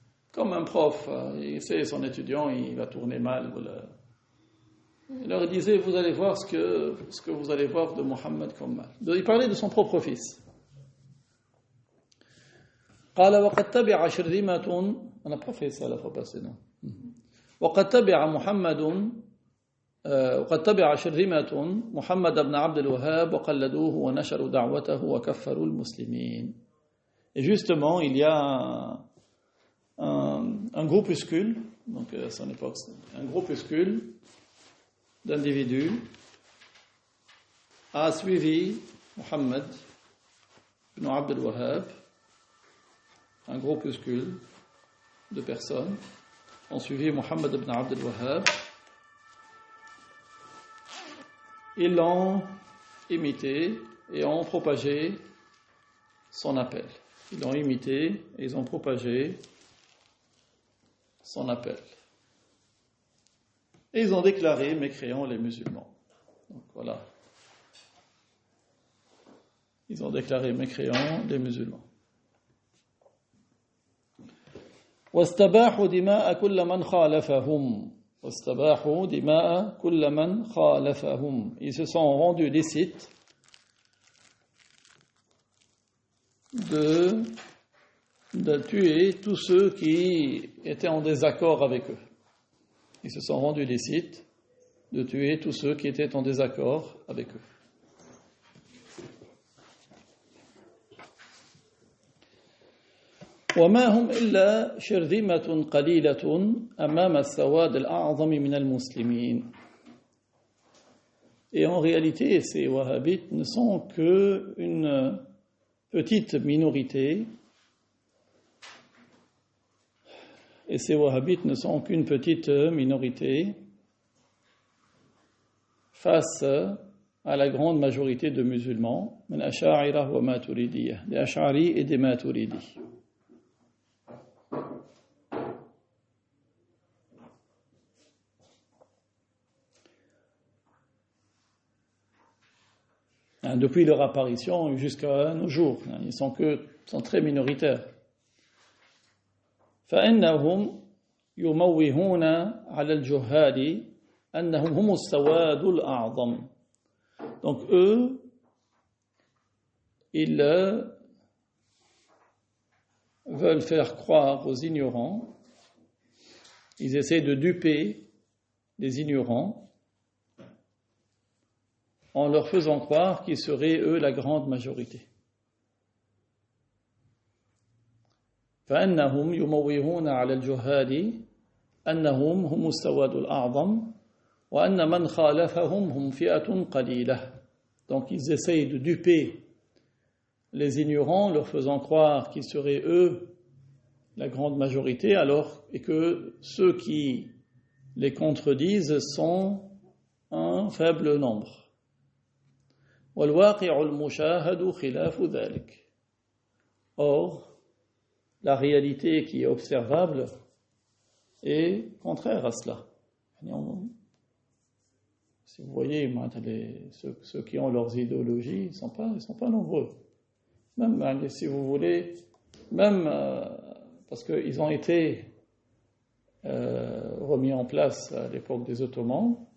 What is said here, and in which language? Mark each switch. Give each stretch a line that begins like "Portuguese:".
French: Comme un prof, il sait son étudiant, il va tourner mal. Voilà. Il leur disait, vous allez voir ce que vous allez voir de Muhammad comme mal. Il parlait de son propre fils.
Arabic: قال وقد تبع شرذمة.
French: On n'a pas fait ça la fois passée, non.
Arabic: وقد تبع شرذمة محمد بن عبد الوهاب وقلدوه ونشروا دعوته وكفروا المسلمين.
French: Et justement, il y a un groupuscule, donc à son époque, un groupuscule d'individus a suivi Mohammed ibn Abdul Wahhab, un groupuscule de personnes ont suivi Mohammed ibn Abdul Wahhab. Ils l'ont imité et ont propagé son appel. Ils l'ont imité et ils ont propagé son appel. Et ils ont déclaré mécréants les musulmans. Donc voilà. Ils ont déclaré mécréants les musulmans.
Arabic: واستباحوا دماء كل من خالفهم. واستباحوا دماء كل من خالفهم.
French: Ils se sont rendus licites de de tuer tous ceux qui étaient en désaccord avec eux. Ils se sont rendus licites de tuer tous ceux qui étaient en désaccord avec eux.
Arabic: وما هم إلا شرذمة قليلة أمام السواد الأعظم من المسلمين.
French: Et en réalité, ces wahhabites ne sont qu'une petite minorité, et ces wahhabites ne sont qu'une petite minorité face à la grande majorité de musulmans,
Arabic: min asha'ira wa maturidiyya,
French: des ash'ari et des maturidi. Depuis leur apparition jusqu'à nos jours, ils sont très minoritaires.
Arabic: فإنهم يموهون على الجهال أنهم هم السواد الأعظم.
French: Donc eux, ils veulent faire croire aux ignorants, ils essaient de duper les ignorants en leur faisant croire qu'ils seraient, eux, la grande majorité.
Arabic: فأنهم يموهون على الجهال أنهم هم السواد الأعظم وأن من خالفهم هم فئة قليلة.
French: Donc ils essayent de duper les ignorants, leur faisant croire qu'ils seraient, eux, la grande majorité, et que ceux qui les contredisent sont un faible nombre.
Arabic: والواقع المشاهد خلاف ذلك.
French: Or, la réalité qui est observable est contraire à cela. Si vous voyez, ceux qui ont leurs idéologies, ils sont pas nombreux. Même, si vous voulez, parce qu'ils ont été remis en place à l'époque des Ottomans.